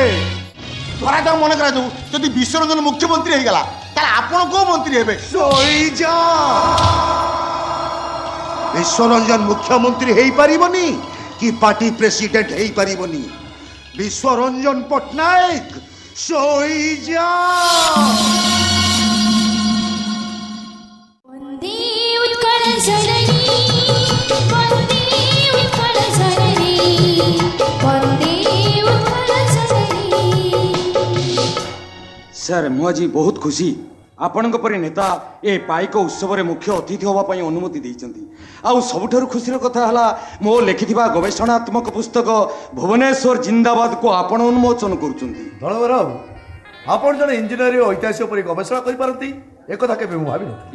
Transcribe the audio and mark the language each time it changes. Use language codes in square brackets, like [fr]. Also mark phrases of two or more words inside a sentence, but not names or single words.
[or] ଧରାଯାଉ ମନେ କରାଯାଉ ଯଦି ବିଶ୍ୱରଞ୍ଜନ ମୁଖ୍ୟମନ୍ତ୍ରୀ ହେଇଗଲା ତାହେଲେ ଆପଣ କୋଉ ମନ୍ତ୍ରୀ ହେବେ? ଶୋଇଯା। ବିଶ୍ୱରଞ୍ଜନ ମୁଖ୍ୟମନ୍ତ୍ରୀ ହେଇପାରିବନି କି [en] party president [or] ହେଇପାରିବନି। ବିଶ୍ୱରଞ୍ଜନ ପଟ୍ଟନାୟକ ଶୋଇଯା। ବନ୍ଦେ ଉତ୍କଳ ଜନନୀ ବନ୍ଦେ ଉତ୍କଳ ଜନନୀ ବନ୍ଦେ ଉତ୍କଳ ଜନନୀ वन्दे उत्कल जननी। ସାର୍ ମୁଁ ଆଜି ବହୁତ ଖୁସି ଆପଣଙ୍କ ପରି ନେତା ଏ ପାଇକ ଉତ୍ସବରେ ମୁଖ୍ୟ ଅତିଥି ହେବା ପାଇଁ ଅନୁମତି ଦେଇଛନ୍ତି। ଆଉ ସବୁଠାରୁ ଖୁସିର କଥା ହେଲା ମୋ ଲେଖିଥିବା ଗବେଷଣାତ୍ମକ ପୁସ୍ତକ ଭୁବନେଶ୍ୱର ଜିନ୍ଦାବାଦକୁ ଆପଣ ଉନ୍ମୋଚନ କରୁଛନ୍ତି। ଦଳବର ବାବୁ, ଆପଣ ଜଣେ ଇଞ୍ଜିନିୟର ଓ ଐତିହାସିକ ପରି ଗବେଷଣା କରିପାରନ୍ତି, ଏକଥା କେବେ ମୁଁ ଭାବିନଥିଲି।